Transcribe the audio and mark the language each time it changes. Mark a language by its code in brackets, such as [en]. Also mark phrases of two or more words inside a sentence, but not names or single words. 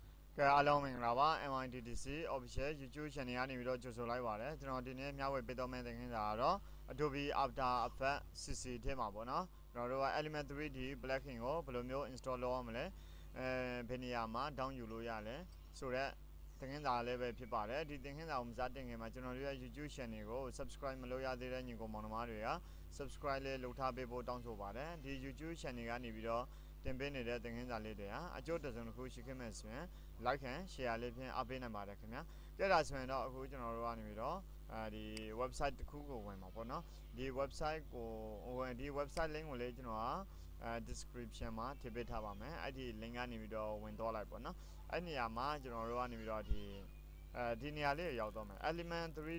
[my] အားလုံးမင်္ဂလာပါ [en] MITDC official YouTube channel [my] ကနေပြီးတော့ကြိုဆိုလိုက်ပါတယ်ကျွန်တော်ဒီနေ့မျှဝေပေးတော့မယ့်သင်ခန်းစာကတော့ Adobe After Effects CC ထဲမှာပေါ့နော်ကျွန်တော်တို့က [en] Element 3D plugin [my] ကိုဘယ်လိုမျိုး install လုပ်ရမလဲဘယ်နေရာမှာ down ယူလို့ရလဲဆိုတော့သင်ခန်းစာလည်းပဲဖြစ်ပါတယ်ဒီသင်ခန်းစာကိုမစတင်ခင်မှာကျွန်တော်တို့ရဲ့ [en] YouTube channel [my] ကို subscribe မလုပ်ရသေးတဲ့ညီ ကောင်မောင်နှမတွေက subscribe လေးလုပ်ထားပေးဖို့တောင်းဆိုပါတယ်ဒီ [en] YouTube channel [my] ကနေပြီးတော့တင်ပေးနေတဲ့သင်ခန်းစာလေးတွေဟာအကျိုးတစုံတစ်ခုရှိခဲ့မယ်ဆိုရင် [en] like and share [my] လေးဖြင့်အားပေးနိုင်ပါတယ်ခင်ဗျာကြည့်ဒါဆိုရင်တော့အခုကျွန်တော်တို့ကနေပြီးတော့ဒီ website တစ်ခုကိုဝင်မှာပေါ့ နော်ဒီ website ကိုဝင်ဒီ [en] website link [my] ကိုလေးကျွန်တော်ကdescription မှာထည့်ပေးထားပါမယ်အဲ့ဒီ link ကနေပြီးတော့ဝင်တော့လိုက်ပေါ့နော်အဲ့နေရာမှာကျွန်တော်တို့ကနေပြီးတော့ဒီနေရာလေးကိုရောက်တော့မယ် element 3D